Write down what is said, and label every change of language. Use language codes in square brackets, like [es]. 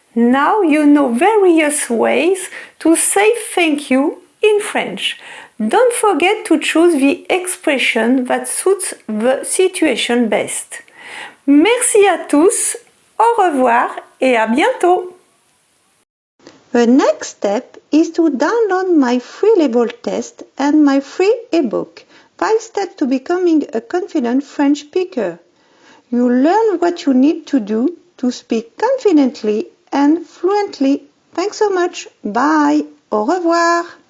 [en] Now you know various ways to say thank you in French. Don't forget to choose the expression that suits the situation best. [fr] Merci à tous, au revoir et à bientôt. [en] The next step is to download my free label test and my free ebook, 5 Steps to Becoming a Confident French Speaker. You learn what you need to do to speak confidently and fluently. Thanks so much. Bye. [fr] Au revoir.